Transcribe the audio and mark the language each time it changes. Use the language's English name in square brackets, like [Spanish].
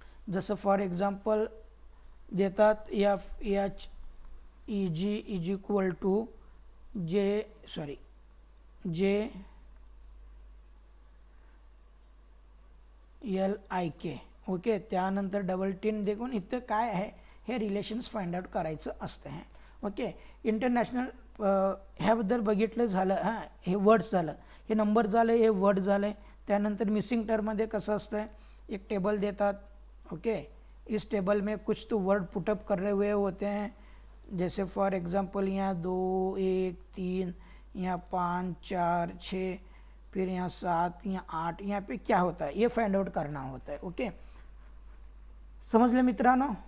[Marathi] जसं for example देतात FHEG is equal to JLIK. Okay, त्यानंतर डबल टिन देखून इथं काय आहे हे रिलेशन्स फाइंड आउट करायचं असतं आहे. ओके, इंटरनॅशनल ह्याबद्दल बघितलं झालं. हां, हे वर्ड्स झालं, हे नंबर झालं, हे वर्ड झालं. त्यानंतर मिसिंग टर्ममध्ये कसं असतं, एक टेबल देतात. [Hindi] ओके, इस टेबल में कुछ तो वर्ड पुटअप कर रहे हुए होते हैं, जैसे फॉर एग्जांपल यहाँ 2 1 3, यहाँ 5 4 6, फिर यहाँ 7, यहाँ 8. यहाँ पे क्या होता है ये फाइंड आउट करना होता है. ओके, समझ ले मित्रांनो.